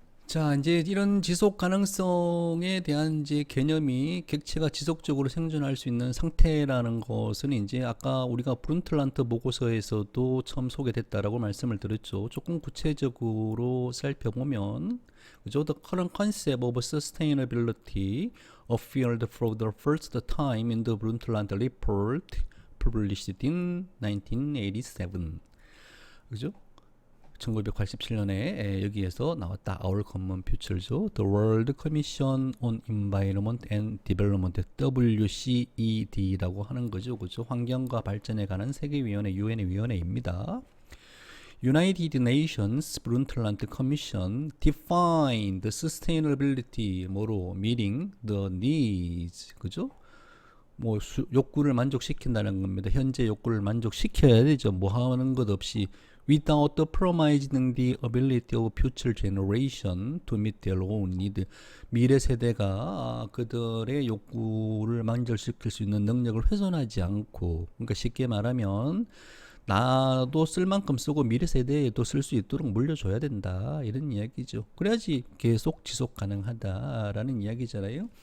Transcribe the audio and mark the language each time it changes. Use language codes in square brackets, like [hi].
[ko] 자, 이제 이런 지속 가능성에 대한 이제 개념이 객체가 지속적으로 생존할 수 있는 상태라는 것은 이제 아까 우리가 브룬틀란트 보고서에서도 처음 소개됐다라고 말씀을 드렸죠. 조금 구체적으로 살펴보면, 그죠? [en] The current concept of sustainability appeared for the first time in the Brundtland report published in 1987. [ko] 그죠? 1987년에 여기에서 나왔다. Our Common Future죠. The World Commission on Environment and Development, WCED라고 하는 거죠. 그죠? 환경과 발전에 관한 세계위원회, 유엔의 위원회입니다. [en] United Nations Brundtland Commission defined sustainability [ko] 뭐로 [en] meeting the needs. [ko] 그죠? 뭐 욕구를 만족시킨다는 겁니다. 현재 욕구를 만족시켜야 되죠. 뭐 하는 것 없이 [en] without compromising the ability of future generation to meet their own need. [ko] 미래 세대가 그들의 욕구를 만족시킬 수 있는 능력을 훼손하지 않고, 그러니까 쉽게 말하면 나도 쓸 만큼 쓰고 미래 세대에도 쓸 수 있도록 물려줘야 된다, 이런 이야기죠. 그래야지 계속 지속 가능하다라는 이야기잖아요.